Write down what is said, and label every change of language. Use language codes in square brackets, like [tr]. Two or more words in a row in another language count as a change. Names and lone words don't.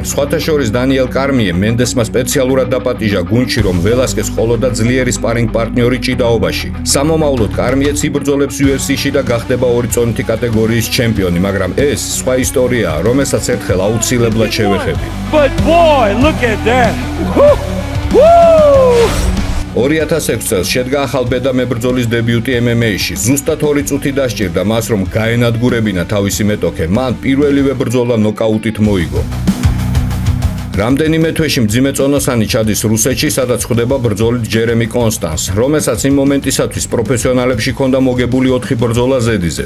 [ka] სხვათა შორის დანიელ კარმიე მენდესმა სპეციალურად დაპატიჟა გუნდში, რომ ველასკეს ყოლოდა ძლიერი სპარინგ პარტნიორი ჭიდაობაში. სამომავლოდ კარმიეც იბრძოლებს UFC-ში და გახდება ორი წონითი კატეგორიის ჩემპიონი, მაგრამ ეს სხვა ისტორიაა, რომელსაც ერთხელ აუცილებლად შევეხები. [en] But boy, look at that. Woo! [ka] 2006 წელს შედგა ახალბედა მებრძოლის დებიუტი MMA-ში. ზუსტად 2 წუთი დასჭირდა მას, რომ გაენადგურებინა თავისი მეტოქე. მან პირველივე ბრძოლა ნოკაუტით მოიგო. რამდენიმე თვეში მძიმე წონოსანი ჩადის რუსეთში, სადაც ხვდება ბრძოლით ჯერემი კონსტანს, რომელსაც იმ მომენტისათვის პროფესიონალებში ჰქონდა მოგებული 4 ბრძოლა ზედიზედ.